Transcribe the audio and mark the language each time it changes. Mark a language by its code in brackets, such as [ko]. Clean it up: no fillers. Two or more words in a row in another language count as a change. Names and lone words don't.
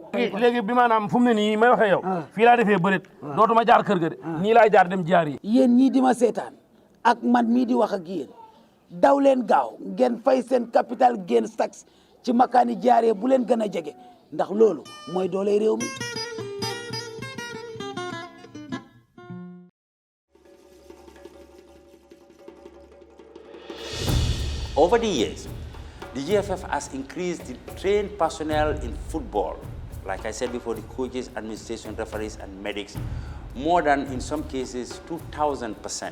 [wo] léegi bi maanaam fu mu ne nii may waxee yow fii laa defee bërit dootuma jaar kër ga de nii laay jaar dem jaar yi yéen ñii di ma seetaan ak man mii di wax ak yéen daw leen gaaw ngeen fay seen [en] capital gains tax [wo] ci makaani jaaree bu leen gën a jege ndax loolu mooy doole réew mi [en] Over the years, the GFF has increased the trained personnel in football, like I said before, the coaches, administration, referees, and medics, more than, in some cases, 2,000%.